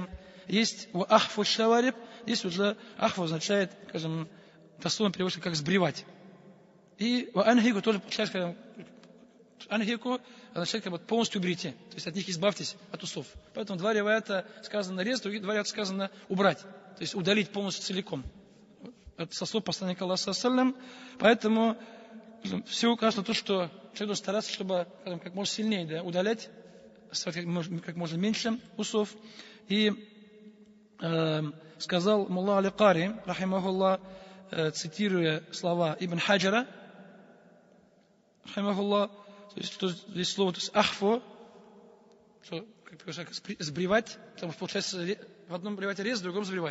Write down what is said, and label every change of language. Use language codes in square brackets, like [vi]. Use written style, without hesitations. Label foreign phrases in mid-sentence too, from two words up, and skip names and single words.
[ru] Есть [ar] أحفوا الشوارب, [ru] здесь уже ахфу означает, скажем, дословно переводится как сбривать. И анхику тоже получается, скажем, анхику означает как бы полностью уберите, то есть от них избавьтесь, от усов. Поэтому два риваята сказано резать, другие два риваята сказано убрать, то есть удалить полностью целиком. Это со слов посланника Аллаха [ar] صلى الله عليه وسلم. [ru] Поэтому все указано на то, что человек должен стараться, чтобы, скажем, как можно сильнее удалять, как можно меньше усов. И сказал Мулла Али-Кари, рахимахуллах, цитируя слова Ибн Хаджара, рахимахуллах, то есть что здесь слово, то есть ахфу, что, как сбривать, потому что получается в одном сбривать резать, в другом сбривать.